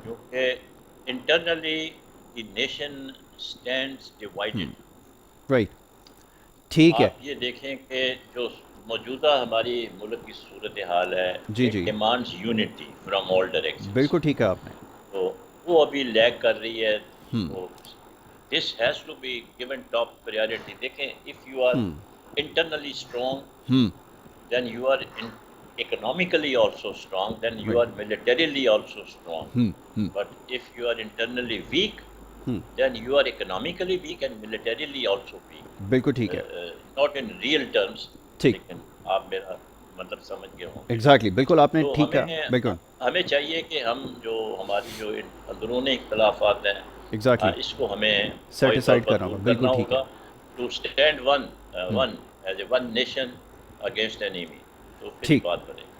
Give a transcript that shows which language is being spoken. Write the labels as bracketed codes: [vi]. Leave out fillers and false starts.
[en] کیونکہ internally the nation stands divided. [ur] Right. ٹھیک ہے. آپ یہ دیکھیں کہ جو موجودہ ہماری ملک کی صورتحال ہے، [en] Demands unity from all direction. [ur] بالکل ٹھیک ہے آپ نے. تو وہ ابھی لیگ کر رہی ہے. [en] تو this has to be given top priority. دیکھیں if you are internally strong, then you are economically also strong, then you are militarily also strong. But if you are internally weak, then you are economically weak and militarily also weak. [ur] بالکل ٹھیک ہے. [en] Not in real terms. [ur] ٹھیک. لیکن آپ میرا مطلب سمجھ گئے ہوں. ایگزیکٹلی، بالکل آپ نے ٹھیک ہے. بالکل ہمیں چاہیے کہ ہم جو ہماری جو اندرونی اختلافات ہیں، اس کو ہمیں سیٹ اسائڈ کرنا ہوگا. بالکل ٹھیک ہے. [en] To stand one as a one nation against an enemy. [ur] تو پھر بات بنے.